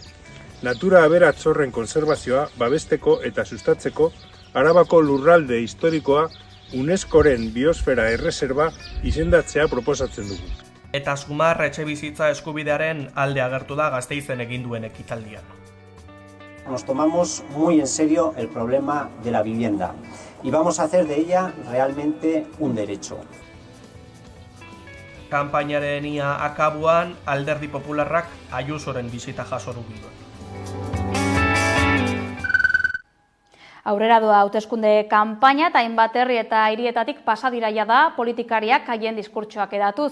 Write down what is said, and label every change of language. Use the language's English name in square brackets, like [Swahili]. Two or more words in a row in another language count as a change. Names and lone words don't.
[Basque] Natura aberatz horren konserbazioa babesteko eta sustatzeko Arabako lurralde historikoa UNESCOren biosfera erreserba izendatzea proposatzen dugu. Eta Zumar etxebizitza eskubidearen alde agertu da Gasteizen egin duen ekitaldian. [Spanish] Nos tomamos muy en serio el problema de la vivienda y vamos a hacer de ella realmente un derecho. [Basque] Kanpainaren ia akabuan Alderdi Popularrak Ayusoren bisita jaso du Bilbon. Aurrera doa hauteskunde kanpaina eta hainbat herri eta hirietatik pasadiraia da politikariak haien diskurtsoak edatuz.